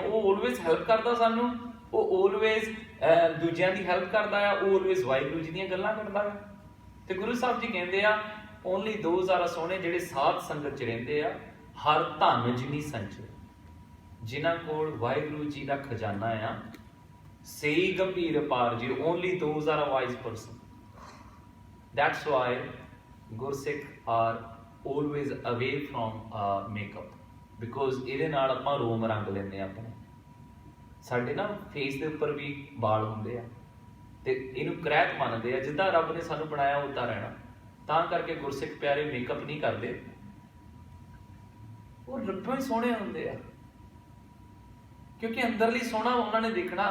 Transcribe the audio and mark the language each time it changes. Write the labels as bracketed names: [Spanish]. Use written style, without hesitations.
[Punjabi] ਉਹ always help ਕਰਦਾ ਸਾਨੂੰ, ਉਹ ਆਲਵੇਜ਼ ਦੂਜਿਆਂ ਦੀ ਹੈਲਪ ਕਰਦਾ ਆ, ਉਹ ਆਲਵੇਜ਼ ਵਾਹਿਗੁਰੂ ਜੀ ਦੀਆਂ ਗੱਲਾਂ ਕਰਦਾ ਆ। ਤੇ ਗੁਰੂ ਸਾਹਿਬ ਜੀ ਕਹਿੰਦੇ ਆ, [English] only those are [Punjabi] ਸੋਹਣੇ ਜਿਹੜੇ ਸਾਧ ਸੰਗਤ ਚ ਰਹਿੰਦੇ ਆ, ਹਰ ਧਨ ਜਿਨੀ ਸੰਚੈ, ਜਿਨ੍ਹਾਂ ਕੋਲ ਵਾਹਿਗੁਰੂ ਜੀ ਦਾ ਖਜ਼ਾਨਾ ਆ, ਸਹੀ ਗੰਭੀਰ ਅਪਾਰ ਜੀ, [English] Only those are a wise person. That's why Gursikh are always away from makeup, because [Punjabi] ਇਹਦੇ ਨਾਲ ਆਪਾਂ ਰੋਮ ਰੰਗ ਲੈਂਦੇ ਆ ਆਪਣੇ। ਸਾਡੇ ਨਾ ਫੇਸ ਦੇ ਉੱਪਰ ਵੀ ਵਾਲ ਹੁੰਦੇ ਆ, ਤੇ ਇਹਨੂੰ ਕਰੈਤ ਮੰਨਦੇ ਆ। ਜਿੱਦਾਂ ਰੱਬ ਨੇ ਸਾਨੂੰ ਬਣਾਇਆ ਉੱਦਾਂ ਰਹਿਣਾ, ਤਾਂ ਕਰਕੇ ਗੁਰਸਿੱਖ ਪਿਆਰੇ ਮੇਕਅਪ ਨਹੀਂ ਕਰਦੇ, ਉਹ ਰੱਬੋਂ ਹੀ ਸੋਹਣੇ ਹੁੰਦੇ ਆ, ਕਿਉਂਕਿ ਅੰਦਰਲੀ ਸੋਹਣਾ ਉਹਨਾਂ ਨੇ ਦੇਖਣਾ।